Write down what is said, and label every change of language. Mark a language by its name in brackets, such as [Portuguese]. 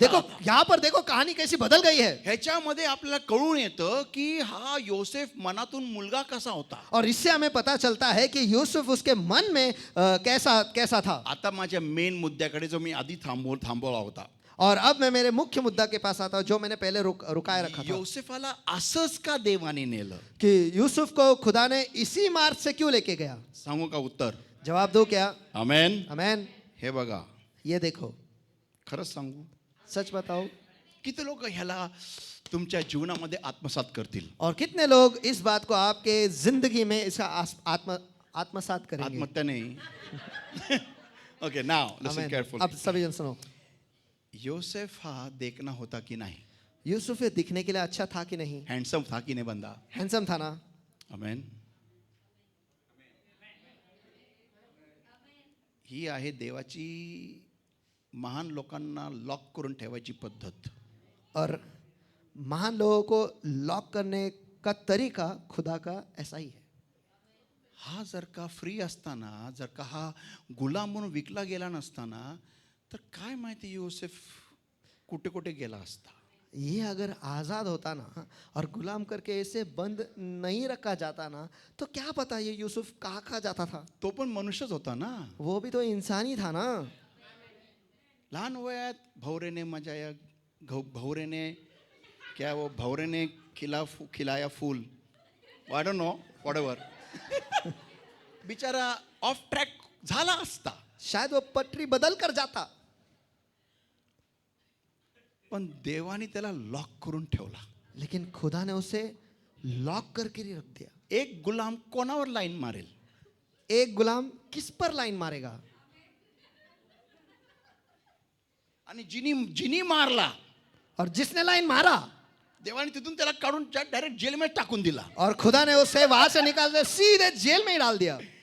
[Hindi] देखो यहाँ पर, देखो कहानी कैसी बदल गई है. [Marathi] ह्याच्यामध्ये आपल्याला कळून येतं की हा योसेफ मनातून मुलगा कसा होता. [Hindi] और इससे हमें पता चलता है कि यूसुफ उसके मन में कैसा था. [Marathi] आता माझ्या मेन मुद्द्याकडे जो मी आधी थांबवला होता. [Hindi] और अब मैं मेरे मुख्य मुद्दा के पास आता हूं जो मैंने पहले रुकाए रखा था. [Marathi] योसेफाला असंच का देवाने नेलं? [Hindi] कि यूसुफ को खुदा ने इसी मार्ग से क्यों लेके गया. [Marathi] सांगू का उत्तर? [Hindi] जवाब दो क्या. आमेन. आमेन. [Marathi] हे बघा, [Hindi] ये देखो, [Marathi] खरंच सांगू, [Hindi] सच बताओ, [Marathi] किती लोक ह्याला तुमच्या जीवनामध्ये आत्मसात करतील? [Hindi] और कितने लोग इस बात को आपके जिंदगी में इसका आत्मसात करेंगे. [Marathi] आत्महत्या नाही. [English] Okay, now listen amen. Careful. [Hindi] अब सभी जन सुनो. [Marathi] योसेफ हा देखना होता की नाही? [Hindi] यूसुफ ये दिखने के लिए अच्छा था कि नहीं. [Marathi] हँडसम था की नाही बंदा? [Hindi] हैंडसम था ना. आमेन. [Marathi] ही आहे देवाची महान लोकांना लॉक करून ठेवायची पद्धत. [Hindi] और महान लोगों को लॉक करने का तरीका खुदा का ऐसा ही है. [Marathi] हा जर का फ्री असताना, जर का हा गुलाम म्हणून विकला गेला नसताना, तर काय माहिती योसेफ कुठे कुठे गेला असता. [Hindi] ये अगर आज़ाद होता ना और गुलाम करके इसे बंद नहीं रखा जाता ना, तो क्या पता ये यूसुफ कहाँ जाता था. [Marathi] तो पण मनुष्यच होता ना. [Hindi] वो भी तो इंसान ही था ना. [Marathi] लहान वयात भवरेने मजाया, [Hindi] भवरेने क्या वो भवरेने खिलाया फूल, [English] I don't know, whatever. [Marathi] बिचारा ऑफ ट्रॅक झाला असता. [Hindi] शायद वो पटरी बदल कर जाता. [Marathi] पण देवाने त्याला लॉक करून ठेवला. [Hindi] लेकिन खुदा ने उसे लॉक करके ही रख दिया. [Marathi] एक गुलाम कोणावर लाईन मारेल? [Hindi] एक गुलाम किस पर लाइन मारेगा. [Marathi] आणि जिनी मारला, [Hindi] और जिसने लाइन मारा, [Marathi] देवाने तिथून त्याला काढून डायरेक्ट जेलमध्ये टाकून दिला. [Hindi] और खुदा ने उसे वहां से निकाल कर सीधे जेल में ही डाल दिया.